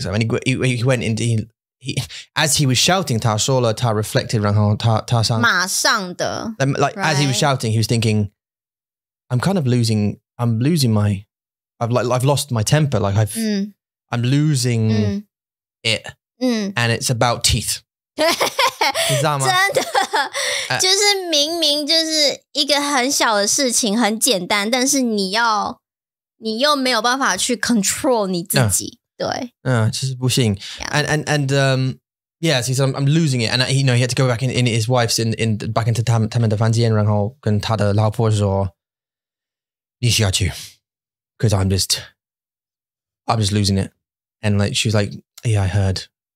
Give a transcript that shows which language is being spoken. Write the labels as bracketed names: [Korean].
[English] So and he went into he as he was shouting, [Chinese] 他说了他 [English] reflected [Chinese] 然後他想馬上的 [English] like right. As he was shouting, he was thinking, I'm losing my. I've lost my temper. Like I'm losing it, and it's about teeth. [Chinese] 你知道吗？真的，就是明明就是一个很小的事情，很简单，但是你又没有办法去 control 你自己，对，就是不行。 [English] And yeah, so I'm losing it, and he had to go back in his wife's in back into [Chinese] 他们的房间，然后跟他的老婆说，你需要去。 [English] Because I'm just losing it. And like she was like, yeah, I heard.